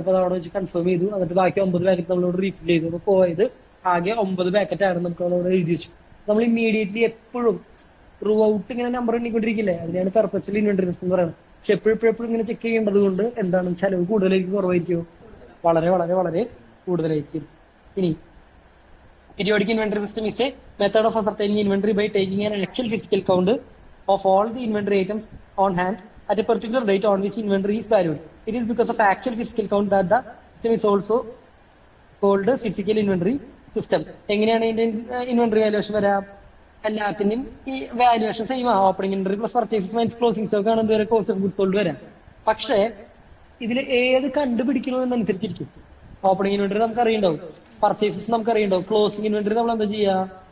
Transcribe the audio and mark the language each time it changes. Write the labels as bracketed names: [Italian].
[Malayalam] അപ്പൊ അവിടെ വെച്ച് കൺഫേം ചെയ്തു. എന്നിട്ട് ബാക്കി 9 പാക്കറ്റ് നമ്മളോട് റീഫിൽ ചെയ്തു. അപ്പൊ പോയത് ആകെ 9 പാക്കറ്റ് ആണ്. നമുക്ക് അവിടെ എഴുതി വെച്ചു. നമ്മൾ ഇമ്മീഡിയറ്റ്ലി എപ്പോഴും ത്രൂ ഔട്ട് ഇങ്ങനെ നമ്പർ എണ്ണിക്കൊണ്ടിരിക്കില്ലേ? അതിനാണ് പെർപെച്വൽ ഇൻവെന്ററി സിസ്റ്റം എന്ന് പറയുന്നത്. പക്ഷെ എപ്പോഴും ഇങ്ങനെ ചെക്ക് ചെയ്യേണ്ടത് കൊണ്ട് എന്താണ്? ചെലവ് കൂടുതലായിരിക്കും കുറവായിരിക്കും? വളരെ വളരെ വളരെ കൂടുതലായിരിക്കും. ഇനി [English] periodic inventory system is a method of ascertaining inventory by taking an actual physical count of all the inventory items on hand at a particular date on which inventory is valued. It is because of actual physical count that the system is also called physical inventory system. [Malayalam] എങ്ങനെയാണ് ഇതിന്റെ inventory valuation വരാം? എല്ലാത്തിനും ഈ valuation same ആ. [English] opening inventory plus purchases minus closing stock [Malayalam] ആണ് എന്തുവരെ [English] cost of goods sold [Malayalam] വരാം. പക്ഷേ ഇതിൽ ഏത് കണ്ടുപിടിക്കണമെന്നനുസരിച്ചിരിക്കും. ഓപ്പണിംഗ് ഇൻവെന്ററി നമുക്ക് അറിയണ്ടാവും, പർച്ചേസസ് നമുക്ക് അറിയണ്ടാവും. ക്ലോസിംഗ് ഇൻവെന്ററി നമ്മൾ എന്താ ചെയ്യുക?